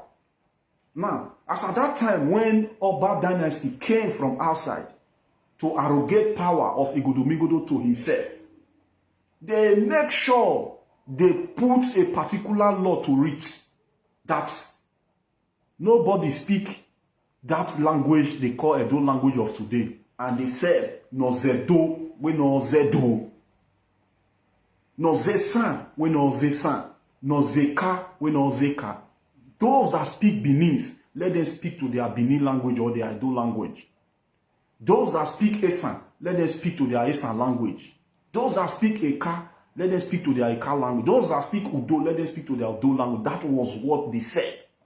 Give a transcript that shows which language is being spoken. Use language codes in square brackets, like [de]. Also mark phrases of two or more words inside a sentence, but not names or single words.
[en] Now, as at that time when Oba dynasty came from outside to arrogate power of Igodomigodo to himself, they make sure they put a particular law to it that nobody speak that language they call Edo language of today. And they said, no Zedo, we no Zedo. No Zesan, we no Zesan. No Zeka, we no Zeka. Those that speak Binis, let them speak to their Benin language or their Edo language. Those that speak Esan, let them speak to their Esan language. Those that speak Eka, let them speak to their Eka language. Those that speak Udo, let them speak to their Udo language. That was what they said.